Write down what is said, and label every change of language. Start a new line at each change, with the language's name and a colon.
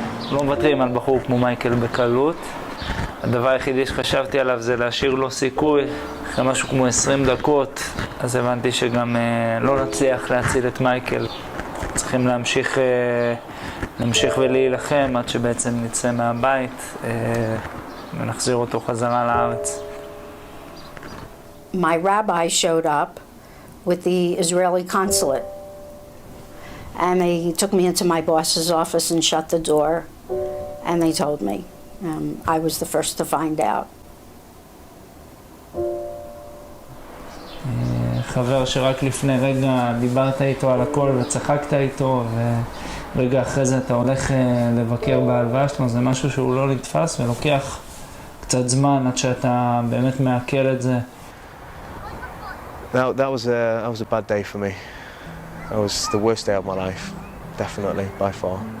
Hebrew: לא מוותרים על בחור כמו מייקל בקלות. הדבר היחידי שחשבתי עליו זה להשאיר לו סיכוי. אחרי משהו כמו 20 דקות, אז הבנתי שגם לא נצליח להציל את מייקל. צריכים להמשיך ולהילחם עד שבעצם נצא מהבית ונחזיר אותו חזרה לארץ.
English: My rabbi showed up with the Israeli consulate, and they took me into my boss's office and shut the door, and they told me. I was the first to find out.
Hebrew: חבר שרק לפני רגע דיברת איתו על הכל וצחקת איתו, רגע אחרי זה אתה הולך לבקר בהלוויה שלו, זה משהו שהוא לא נתפס ולוקח קצת זמן עד שאתה באמת מעכל את זה.
English: That was a bad day for me. That was the worst day of my life, definitely, by far.